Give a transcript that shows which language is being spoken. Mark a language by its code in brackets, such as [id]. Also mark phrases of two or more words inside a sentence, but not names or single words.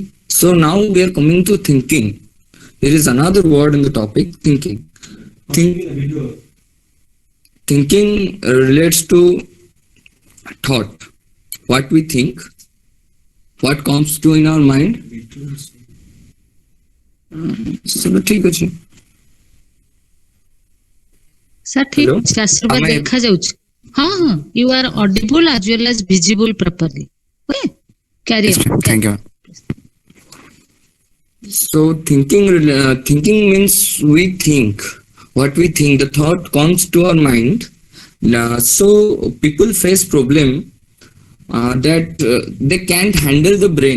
[en] So now we are coming to thinking. There is another word in the topic, thinking. Think, thinking relates to thought, what we think, what comes to in our mind. [or] So ठीक ଅଛି. सर ठीक [en] Hello? [or] ଅଛି, ଆଶୀର୍ବାଦ [en] Am I [or] ଦେଖା ଯାଉଛି? ହଁ ହଁ, [en] you are audible as well as visible properly. Okay, carry yes, on. ma'am. Thank you. So thinking means we think what we think. The thought comes to our mind. So people face problem that they can't handle the brain.